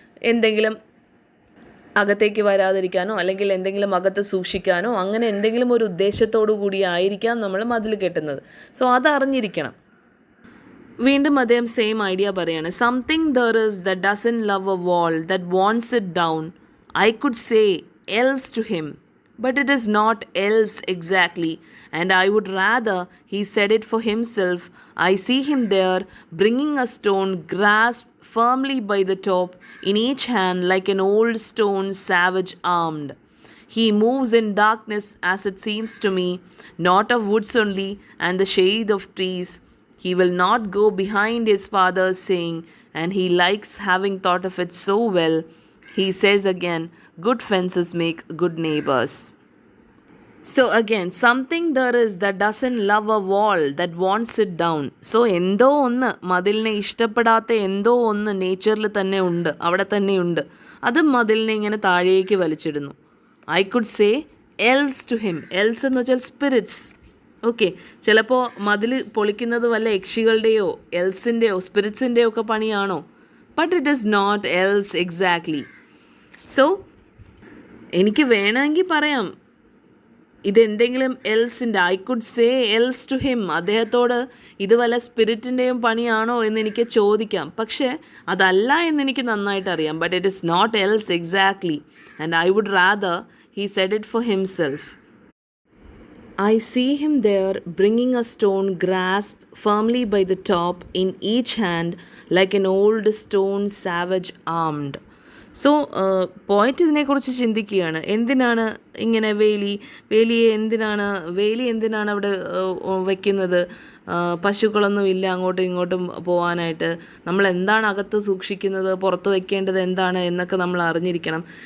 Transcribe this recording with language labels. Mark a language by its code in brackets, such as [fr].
[ml] എന്തെങ്കിലും അകത്തേക്ക് വരാതിരിക്കാനോ അല്ലെങ്കിൽ എന്തെങ്കിലും അകത്ത് സൂക്ഷിക്കാനോ, അങ്ങനെ എന്തെങ്കിലും ഒരു ഉദ്ദേശത്തോടു കൂടി ആയിരിക്കാം നമ്മൾ മതിൽ കെട്ടുന്നത്. സോ അതറിഞ്ഞിരിക്കണം. [en] വീണ്ടും അദ്ദേഹം same idea പറയാണ്. Something there is that doesn't love a wall that wants it down. I could say else to him, but it is not else exactly, and I would rather he said it for himself. I see him there, bringing a stone grasped firmly by the top, in each hand like an old stone savage armed. He moves in darkness, as it seems to me, not of woods only, and the shade of trees. He will not go behind his father's saying, and he likes having thought of it so well. He says again, good fences make good neighbors. So again, something there is that doesn't love a wall that wants it down. [ml] So എന്തോ ഒന്ന്, മതിലിനെ ഇഷ്ടപ്പെടാത്ത എന്തോ ഒന്ന് നേച്ചറിൽ തന്നെ ഉണ്ട്, അവിടെ തന്നെയുണ്ട്. അത് മതിലിനെ ഇങ്ങനെ താഴേക്ക് വലിച്ചിടുന്നു. I could say else to him. Else എന്ന് വെച്ചാൽ സ്പിരിറ്റ്സ്. ഓക്കെ, ചിലപ്പോൾ മതിൽ പൊളിക്കുന്നത് വല്ല യക്ഷികളുടെയോ എൽസിൻ്റെയോ സ്പിരിറ്റ്സിൻ്റെയോ ഒക്കെ പണിയാണോ? But it is not else exactly. So എനിക്ക് വേണമെങ്കിൽ പറയാം ഇതെന്തെങ്കിലും എൽസിൻ്റെ, I could say else to him, അദ്ദേഹത്തോട് ഇത് വല്ല സ്പിരിറ്റിൻ്റെയും പണിയാണോ എന്ന് എനിക്ക് ചോദിക്കാം. [en] പക്ഷേ അതല്ല എന്നെനിക്ക് നന്നായിട്ട് അറിയാം. But it is not else exactly, and I would rather he said it for himself. I see him there, bringing a stone grasped firmly by the top, in each hand like an old stone savage armed. [ml] So പോയിറ്റ് ഇതിനെക്കുറിച്ച് ചിന്തിക്കുകയാണ്. എന്തിനാണ് ഇങ്ങനെ വേലി എന്തിനാണ് അവിടെ വയ്ക്കുന്നത്? പശുക്കളൊന്നും ഇല്ല അങ്ങോട്ടും ഇങ്ങോട്ടും പോകാനായിട്ട്. നമ്മൾ എന്താണ് അകത്ത് സൂക്ഷിക്കുന്നത്, പുറത്ത് വയ്ക്കേണ്ടത് എന്താണ് എന്നൊക്കെ നമ്മൾ അറിഞ്ഞിരിക്കണം.